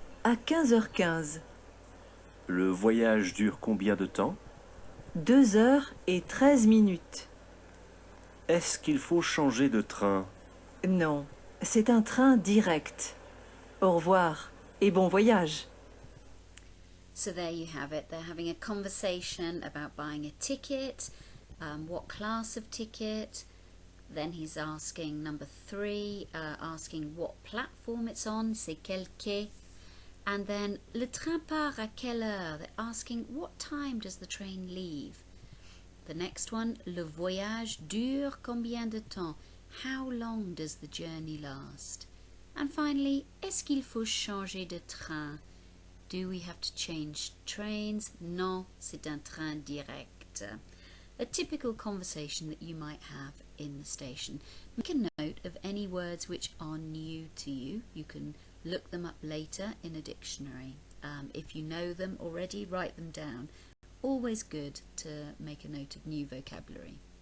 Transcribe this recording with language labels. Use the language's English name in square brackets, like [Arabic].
[French] À 15h15. Le voyage dure combien de temps? 2h13. Est-ce qu'il faut changer de train? Non, c'est un train direct. Au revoir et bon voyage. [English] So there you have it. They're having a conversation about buying a ticket, what class of ticket. Then he's asking number 3, asking what platform it's on, [French] c'est quel quai. [English] And then [French] le train part à quelle heure? [English] They're asking what time does the train leave. The next one, [French] le voyage dure combien de temps? [English] How long does the journey last? And finally, [French] est-ce qu'il faut changer de train? [English] Do we have to change trains? [French] Non, c'est un train direct. [English] A typical conversation that you might have in the station. Make a note of any words which are new to you. You can look them up later in a dictionary. If you know them already, write them down. Always good to make a note of new vocabulary.